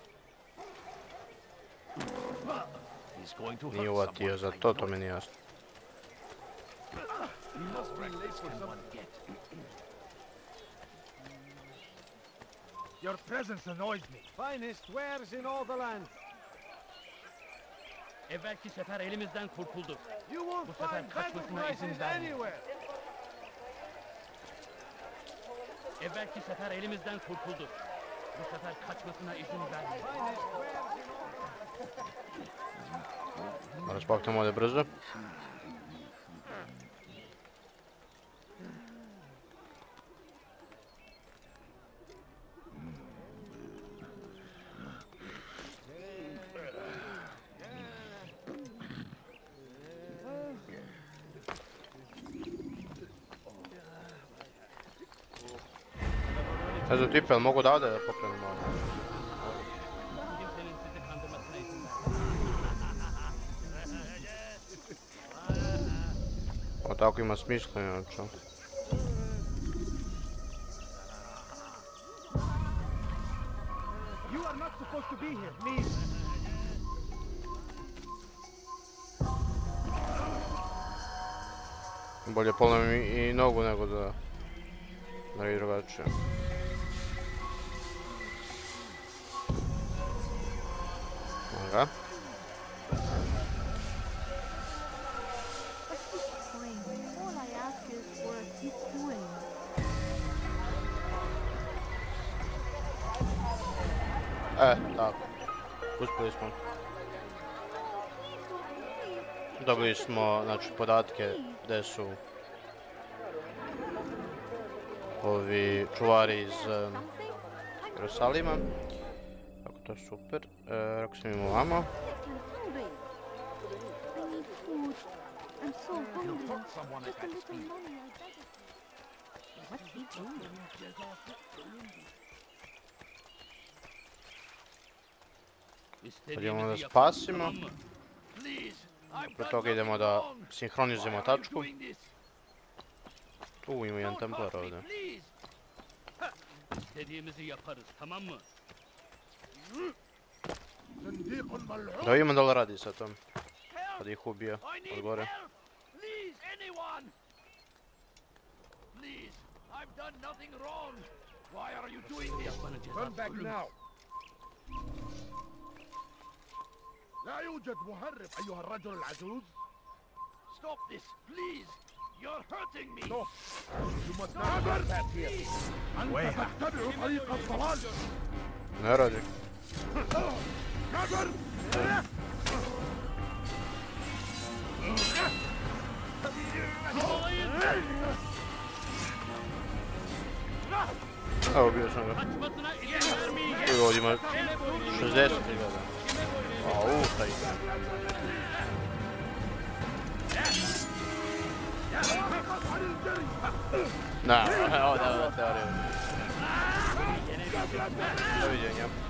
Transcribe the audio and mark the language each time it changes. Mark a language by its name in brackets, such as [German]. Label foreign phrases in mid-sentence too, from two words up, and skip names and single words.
[Bosnian] Nije uvatio za to, to mi nije jasno. [English] Your presence annoys me. Finest wares in all the land. [Turkish] Evvelki sefer elimizden kurtulduk. [English] You won't [Turkish] Bu sefer [English] find better [Turkish] kaçmasına izin [English] prices [Turkish] vermeyiz. [English] anywhere. [Turkish] Evvelki sefer elimizden kurtulduk. Bu sefer kaçmasına izin vermeyiz. [Bosnian] Moram spaknemo ovdje brzo. Ne znam tipe, ali mogu da ovdje da pokrenemo ovdje? [Turkish] Kimsenin sizi kandırmasına izin vermeyiz. [Bosnian] O tako ima smisla, inače. [English] You are not supposed to be here. Leave. [Bosnian] Bolje polomim i nogu nego da radi drugačije. Aga. [English] All I ask is for a few coins. [Bosnian] Tako. Uspjeli smo. Dobili smo, znači, podatke gdje su ovi čuvari iz Jerusalima. Tako, to je super. Rekao sam im ovamo. [English] I'm so hungry. Just a little money, I beg of you. What's he doing? [Bosnian] Idemo da spasimo. Pre toga idemo da sinhronizujemo tačku. Tu ima jedan templar ovdje. [Turkish] İstediğimizi yaparız, tamam mı? [Bosnian] Da vidimo da li radi sa tom. Kad ih ubija od gore. [English] Please, anyone! Please, I've done nothing wrong. Why are you doing this? Turn back now. [Arabic] لا يوجد مهرب أيها الرجل العجوز. [English] Stop this, please. You're hurting me. No. You must not go back here. [Arabic] أنت تتبع طريق الضلال. [Bosnian] Ne radi? [Arabic] كبر. [Bosnian] Evo, bio sam ga. [Turkish] Kaçmasına izin vermeyiz. [Bosnian] Evo, ovdje ima 60 izgleda. Au, taj. Da, evo da teoriju. Doviđenja.